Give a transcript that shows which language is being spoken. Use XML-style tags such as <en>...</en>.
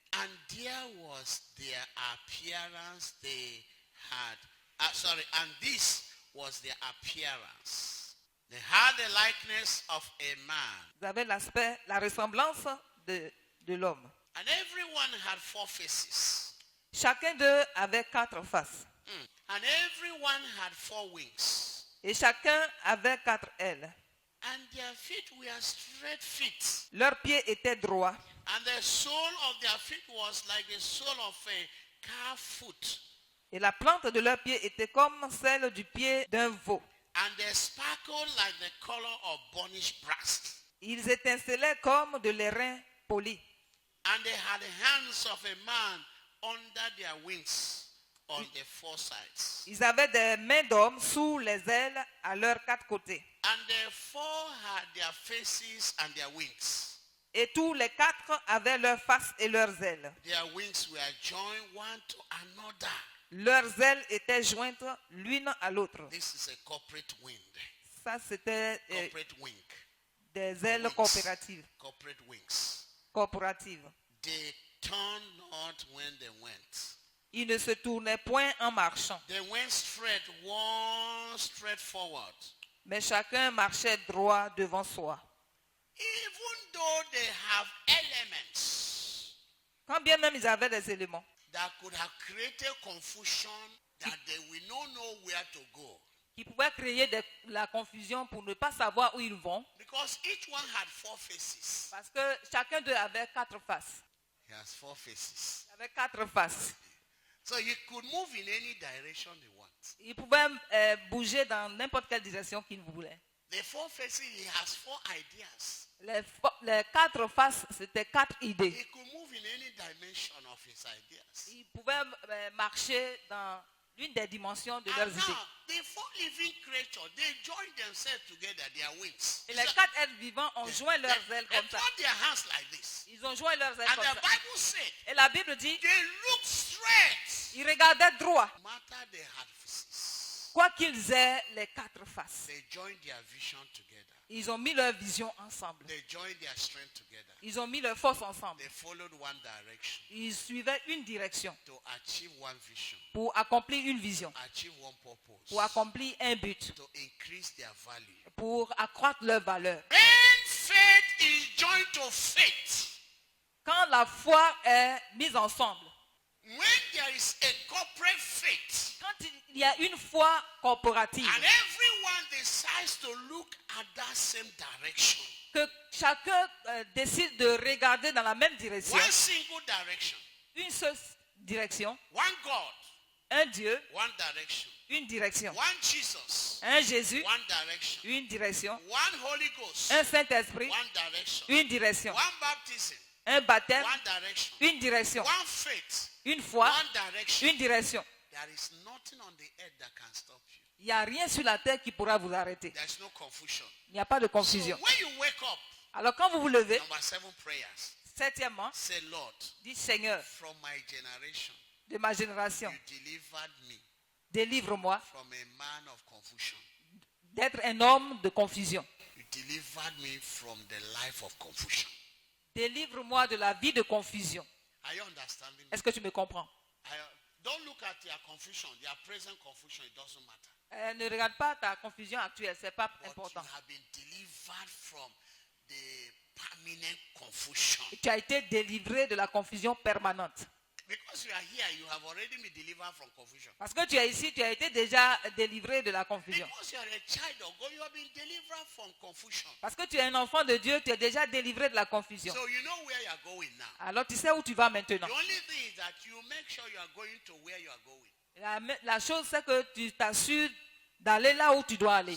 <en>And there was their appearance they had. And this was their appearance. They had the likeness of a man.</en> <fr>Ils avaient l'aspect, la ressemblance de l'homme.</fr> <en>And everyone had 4 faces.</en> <fr>Chacun d'eux avait 4 faces.</fr> <en>And everyone had 4 wings.</en> <fr>Et chacun avait 4 ailes.</fr> <en>And their feet were straight feet.</en> <fr>Leurs pieds étaient droits.</fr> <en>And the sole of their feet was like the sole of a calf foot.</en> <fr>Et la plante de leurs pieds était comme celle du pied d'un veau.</fr> <en>And they sparkled like the color of burnished brass.</en> <fr>Ils étincelaient comme de l'airain poli.</fr> <en>And they had the hands of a man under their wings on the 4 sides.</en> <fr>Ils avaient des mains d'homme sous les ailes à leurs 4 côtés.</fr> <en>And the 4 had their faces and their wings.</en> <fr>Et tous les 4 avaient leurs faces et leurs ailes.</fr> <en>Their wings were joined one to another.</en> <fr>Leurs ailes étaient jointes l'une à l'autre.</fr> <en>This is a corporate wind.</en> <fr>Ça, c'était</fr> <en>Corporate wing.</en> <fr>des ailes</fr> <en>Wings.</en> <fr>coopératives.</fr> <en>Corporate wings.</en> <fr>Coopératives.</fr> <en>They turned not when they went.</en> <fr>Ils ne se tournaient point en marchant,</fr> <en>They went straight, one straight forward.</en> <fr>mais chacun marchait droit devant soi.</fr> <en>Even though they have elements</en> <fr>Quand bien même ils avaient des éléments</fr> <en>that could have created confusion that they will not know where to go.</en> <fr>qui pouvaient créer la confusion pour ne pas savoir où ils vont.</fr> <en>Because each one had 4 faces.</en> <fr>Parce que chacun d'eux avait 4 faces.</fr> <en>He has 4 faces.</en> <fr>Il avait 4 faces.</fr> <en>So he could move in any direction he wants.</en> <fr>Il pouvait bouger dans n'importe quelle direction qu'il voulait.</fr> <en>The 4 faces, he has 4 ideas.</en> <fr>Les 4 faces, c'était 4 idées.</fr> <en>He could move in any dimension of his ideas.</en> <fr>Ils pouvaient marcher dans l'une des dimensions de</fr> <en>And</en> <fr>leurs idées.</fr> <en>now, the 4 living creatures, they join themselves together, their wings.</en> <fr>Et les 4 êtres vivants ont joint leurs ailes</fr> <en>They</en> <fr>comme ça.</fr> <en>put their hands like this.</en> <fr>Ils ont joint leurs ailes</fr> <en>And</en> <fr>comme</fr> <en>the</en> <fr>ça.</fr> <en>Bible said,</en> <fr>Et la Bible dit,</fr> <en>they looked straight.</en> <fr>ils regardaient droit.</fr> <en>No matter they had faces,</en> <fr>Quoi qu'ils aient les 4 faces.</fr> <en>they joined their vision together.</en> <fr>Ils ont mis leur vision ensemble.</fr> <en>They joined their strength together.</en> <fr>Ils ont mis leur force ensemble.</fr> <en>They followed one direction</en> <fr>Ils suivaient une direction</fr> <en>to achieve one vision,</en> <fr>pour accomplir une vision,</fr> <en>achieve one purpose,</en> <fr>pour accomplir un but,</fr> <en>to increase their value.</en> <fr>pour accroître leur valeur.</fr> <en>When faith is joined to faith,</en> <fr>Quand la foi est mise ensemble,</fr> <en>when there is a corporate faith,</en> <fr>quand il y a une foi corporative,</fr> <en>and everyone decides to look at that same direction,</en> <fr>que chacun décide de regarder dans la même direction,</fr> <en>one single direction,</en> <fr>une seule direction,</fr> <en>one God,</en> <fr>un Dieu,</fr> <en>one direction,</en> <fr>une direction,</fr> <en>one Jesus,</en> <fr>un Jésus,</fr> <en>one direction,</en> <fr>une direction,</fr> <en>one Holy Ghost,</en> <fr>un Saint-Esprit,</fr> <en>one direction,</en> <fr>une direction,</fr> <en>one baptism,</en> <fr>un baptême,</fr> <en>one direction,</en> <fr>une direction,</fr> <en>one faith,</en> <fr>une foi,</fr> <en>one direction.</en> <fr>une direction.</fr> <en>There is nothing on the earth that can stop you.</en> <fr>Il n'y a rien sur la terre qui pourra vous arrêter.</fr> <en>There's no confusion.</en> <fr>Il n'y a pas de</fr> <en>So</en> <fr>confusion.</fr> <en>when you wake up,</en> <fr>Alors quand vous vous levez,</fr> <en>number 7 prayers,</en> <fr>septièmement,</fr> <en>say, Lord,</en> <fr>dites Seigneur,</fr> <en>from my generation,</en> <fr>de ma génération,</fr> <en>you delivered me</en> <fr>délivre-moi</fr> <en>from a man of confusion.</en> <fr>d'être un homme de confusion.</fr> <en>You delivered me from the life of confusion.</en> <fr>Délivre-moi de la vie de confusion.</fr> <en>Are you understanding?</en> <fr>Est-ce que tu me comprends?</fr> <en>Don't look at your confusion, their present confusion, it doesn't matter.</en> <fr>Ne regarde pas ta confusion actuelle, ce n'est pas</fr> <en>But</en> <fr>important.</fr> <en>you have been delivered from the permanent confusion.</en> <fr>Tu as été délivré de la confusion permanente.</fr> <en>Because you are here, you have already been delivered from confusion.</en> <fr>Parce que tu es ici, tu as été déjà délivré de la confusion.</fr> <en>Because you are a child of God, you have been delivered from confusion.</en> <fr>Parce que tu es un enfant de Dieu, tu es déjà délivré de la confusion.</fr> <en>So you know where you are going now.</en> <fr>Alors tu sais où tu vas maintenant.</fr> <en>The only thing is that you make sure you are going to where you are going.</en> <fr>La chose, c'est que tu t'assures d'aller là où tu dois aller.</fr>